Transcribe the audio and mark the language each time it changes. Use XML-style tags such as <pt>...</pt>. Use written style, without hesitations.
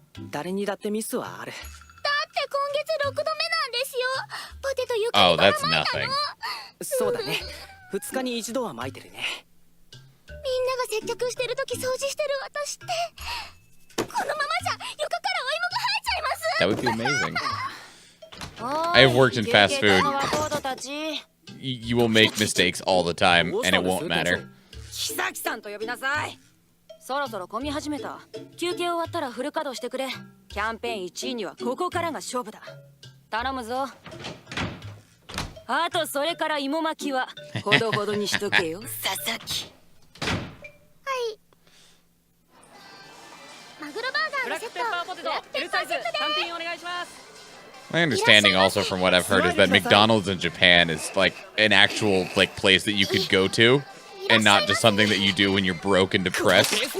<ja>誰にだってミスはある。だって今月6度目なんですよ。ポテトゆかり</ja> <en>Oh, that's nothing.</en> <ja>そうだね。2日に1度は撒いてるね。みんなが接客してる時掃除してる私って、このままじゃ床からお芋が生えちゃいます。</ja> <en>That would be amazing. I have worked in fast food. You will make mistakes all the time, and it won't matter.</en> <ja>木崎さんと呼びなさい。そろそろ混み始めた。休憩終わったらフル稼働してくれ。キャンペーン1位にはここからが勝負だ。頼むぞ。あとそれから芋巻きはほどほどにしとけよ、佐々木。はい。マグロバーガーのセット。ブラックペッパーポテト L サイズ単品お願いします。</ja> <en>My understanding also from what I've heard is that McDonald's in Japan is like an actual like place that you could go to and not just something that you do when you're broke and depressed.</en>